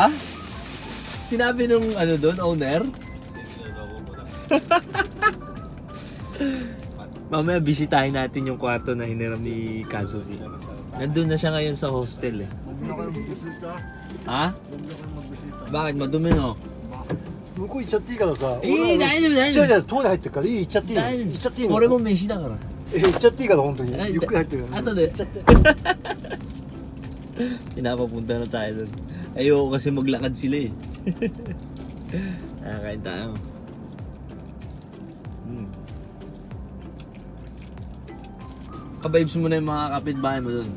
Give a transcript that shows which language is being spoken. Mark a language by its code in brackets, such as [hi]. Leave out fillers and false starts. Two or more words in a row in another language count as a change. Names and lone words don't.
[tl] Sinabi nung ano doon, owner? Mamaya bisitahin natin yung kwarto na hiniram ni Kazuki. Nandun na siya ngayon sa hostel eh. Ha? Bakit? Madumi no? [ja] 向こう行っちゃっていいからさ。いい大丈夫大丈夫違う違う、トイレ入ってるから、いい、行っちゃっていい。大丈行っちゃっていいの。俺も飯だから。行っちゃっていいから、本当に。あゆっくり入ってるから。後で行っちゃって。 [tl] Pinapapunta na tayo doon. Ayoko kasi maglakad sila eh. Kain tayo. Kabibes mo na yung mga kapitbahay mo doon.